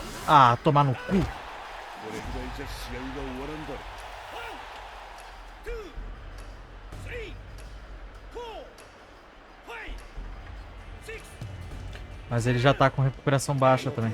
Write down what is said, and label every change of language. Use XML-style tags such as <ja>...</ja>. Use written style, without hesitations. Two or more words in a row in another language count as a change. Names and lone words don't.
<pt>Ah, tomar no cu.</pt> <ja>これぐらいじゃ試合が終わらんだろ</ja> <pt>Mas ele já tá com recuperação baixa também.</pt>